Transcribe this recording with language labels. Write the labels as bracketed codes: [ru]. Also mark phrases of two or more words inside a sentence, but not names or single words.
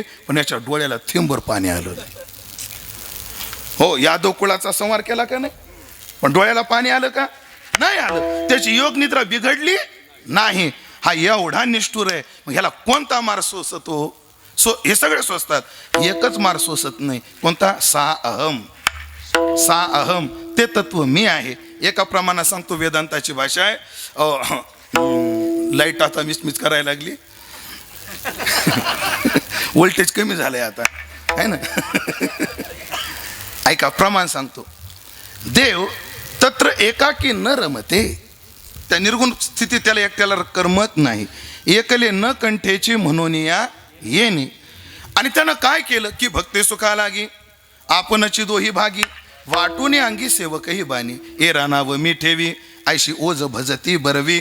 [mr] पण याच्या डोळ्याला थेंबर पाणी आलं नाही. हो, यादव कुळाचा संहार केला का नाही? पण डोळ्याला पाणी आलं का? नाही आलं. त्याची योग निद्रा बिघडली नाही. हा एवढा निष्ठुर आहे. मग ह्याला कोणता मार सोसतो? हे सगळे सोसतात. एकच मार सोसत नाही. कोणता? [sa] सा अहम. सा अहम [mr] ते तत्व मी आहे. एका प्रमाणात सांगतो. वेदांताची भाषा आहे. लाईट आता मिसमिस करायला लागली. व्होल्टेज कमी झालंय आता आहे ना. ऐका प्रमाण सांगतो. [sa] देव तत्र एकाकी न रमते. [mr] त्या निर्गुण स्थितीत त्याला एकट्याला करमत नाही. एकले न कंठेची म्हणून या येणे. आणि त्यानं काय केलं की भक्ती सुखा लागी आपणची दोही भागी वाटून अंगी सेवकही बानी ए रानाव मी ठेवी ऐशी ओज भजती बरवी.